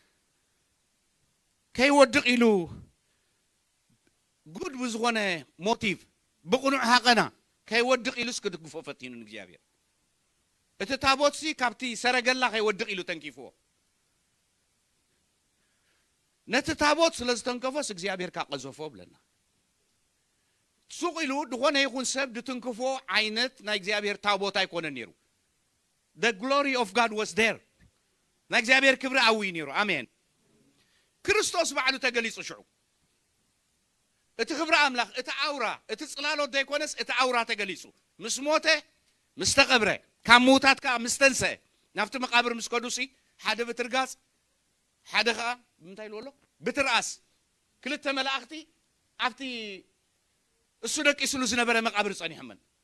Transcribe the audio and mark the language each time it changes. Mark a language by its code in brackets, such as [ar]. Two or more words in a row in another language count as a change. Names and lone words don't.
[ti] ከይወድቕ ኢሉ ጉድ ብዝኾነ ሞቲቭ ብቕኑዕ ሃቐና ከይወድቕ ኢሉስ ክድግፎ ፈቲኑ ንእግዚአብሔር እቲ ታቦት ሲ ካብቲ ሰረገላ ከይወድቕ ኢሉ ተንኪፍዎ ነቲ ታቦት ስለ ዝተንከፎስ እግዚአብሔር ካቀዘፎ ብለና ሱቅ ኢሉ ድኾነ ይኹን ሰብ ድትንክፎ ዓይነት ናይ እግዚአብሔር ታቦት ኣይኮነን ነይሩ [en] the glory of God was [ti] there ናይ እግዚአብሔር ክብሪ ኣዊ ነይሩ አሜን ክርስቶስ ባዕሉ ተገሊጹ ሽዑ እቲ ክብሪ ኣምላኽ እቲ ኣውራ እቲ ጽላሎት ዘይኮነስ እቲ ኣውራ ተገሊጹ ምስ ሞተ ምስ ተቐብረ ካብ ምውታት ከዓ ምስ ተንሰአ ናብቲ መቃብር ምስ ከዱሲ ሓደ ብትርጋጽ ሓደ ከዓ እንታይ ኢሉ ኣሎ ብትርኣስ ክልተ መላእኽቲ ኣብቲ እሱ ደቂስሉ ዝነበረ መቃብር ጸኒሖመን